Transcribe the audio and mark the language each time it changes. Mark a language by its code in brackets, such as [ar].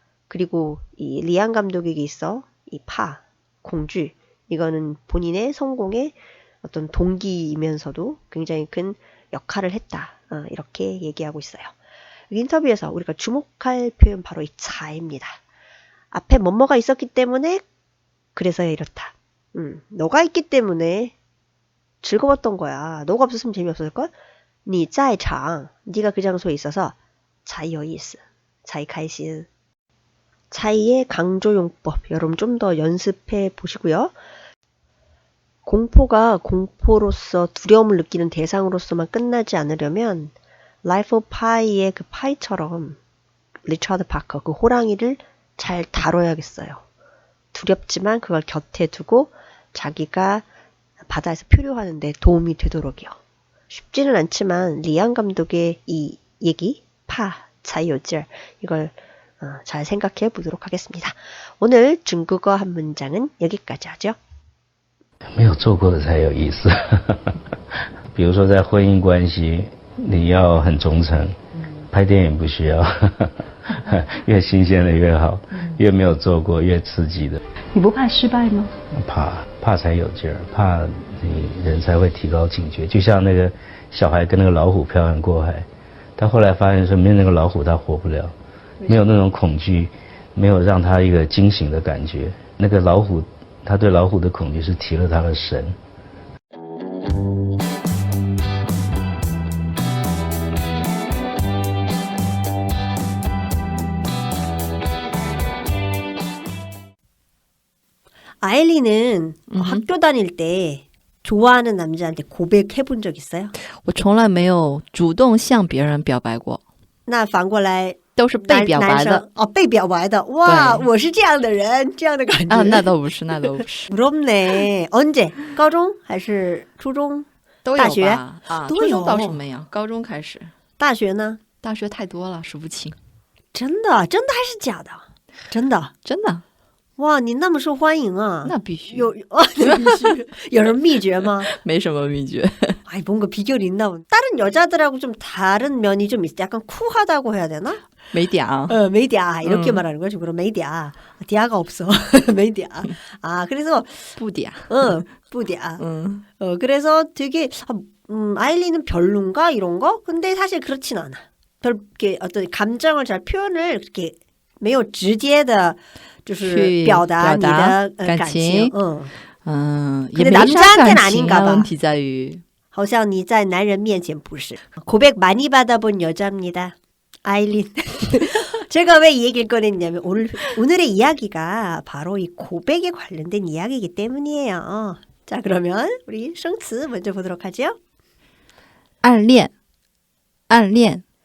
[ko] 그리고 이 리안 감독에게 있어 이 공주, 이거는 본인의 성공의 어떤 동기이면서도 굉장히 큰 역할을 했다. 이렇게 얘기하고 있어요. 인터뷰에서 우리가 주목할 표현 바로 이 자입니다. 앞에 뭐뭐가 있었기 때문에 그래서 이렇다. 너가 있기 때문에 즐거웠던 거야. 너가 없었으면 재미없었을걸? [zh] 你在场, [ko] 네가 그 장소에 있어서 [zh] 才有意思, 才开心. [ko] 자이의 강조용법, 여러분 좀 더 연습해 보시고요. 공포가 공포로서 두려움을 느끼는 대상으로서만 끝나지 않으려면 Life of Pi의 그 파이처럼 리차드 파커, 그 호랑이를 잘 다뤄야겠어요. 두렵지만 그걸 곁에 두고 자기가 바다에서 표류하는 데 도움이 되도록이요. 쉽지는 않지만 리안 감독의 이 얘기, 자이요절, 이걸 잘 생각해 보도록 하겠습니다. 오늘 중국어 한 문장은 여기까지 하죠. [zh] 没有做过的才有意思。比如说在婚姻关系，你要很忠诚，拍电影不需要，越新鲜的越好，越没有做过越刺激的。你不怕失败吗？怕才有劲儿，怕你人才会提高警觉。就像那个小孩跟那个老虎漂洋过海，他后来发现说没有那个老虎他活不了，没有那种恐惧，没有让他一个惊醒的感觉。那个老虎，他对老虎的恐惧是提了他的神。 [ko] 아일리는 학교 다닐 때 좋아하는 남자한테 고백해 본 적 있어요? [zh] 我从来没有主动向别人表白过，那反过来都是被表白的。被表白的。哇，我是这样的人，这样的感觉。啊，那都不是，那都不是。 [ko] 부럽네. 언제? [zh] 高中还是初中？都有大学吧？啊，都有。初中倒是没有，高中开始。大学呢？大学太多了，数不清。真的？真的还是假的？真的？真的？哇，你那么受欢迎啊？那必须。有什么秘诀吗？没什么秘诀。 [ko] 아이, 뭔가 비결이 있나 보네. 다른 여자들하고 좀 다른 면이 좀 있어. 약간 쿨하다고 해야 되나? [zh] 没点啊。 [ko] 메이디아 이렇게 말하는 거지. 그럼 메이디아. 디아가 없어. 메이디아. 아, 그래서 [zh] 不点。 [ko] 뿌디아. 그래서 되게 아일리는 별론가 이런 거? 근데 사실 그렇진 않아. 별게 어떤 감정을 잘 표현을 그렇게 [zh] 没有直接的就是表达你的感情。也没啥感情啊，问题在于好像你在男人面前不是. [ko] 고백 많이 받아본 여자입니다. 아일린. 제가 왜 이 얘기를 꺼냈냐면 오늘의 이야기가 바로 이 고백에 관련된 이야기이기 때문이에요. 자, 그러면 우리 生词 먼저 보도록 하죠. [zh] 暗恋，暗恋.